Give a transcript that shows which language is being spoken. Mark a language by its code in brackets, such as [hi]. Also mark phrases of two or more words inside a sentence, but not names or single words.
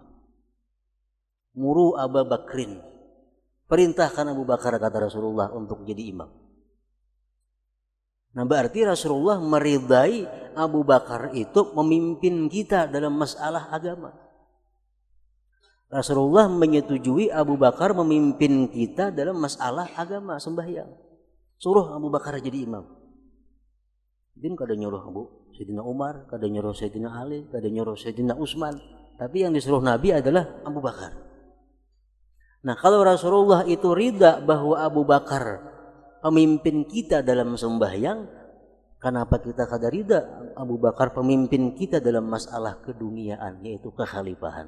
[ar] Muru Abu Bakrin. [id] Perintahkan Abu Bakar, kata Rasulullah, untuk jadi imam. Nah, berarti Rasulullah meridai Abu Bakar itu memimpin kita dalam masalah agama. Rasulullah menyetujui Abu Bakar memimpin kita dalam masalah agama sembahyang. Suruh Abu Bakar jadi imam. [bjn] Din kada nyuruh Sayyidina Umar, kada nyuruh Sayyidina Ali, kada nyuruh Sayyidina Utsman, tapi yang disuruh Nabi adalah Abu Bakar. Nah, kalau Rasulullah itu ridha bahwa Abu Bakar pemimpin kita dalam sembahyang, kenapa kita kada ridha Abu Bakar pemimpin kita dalam masalah keduniaan, yaitu kekhalifahan?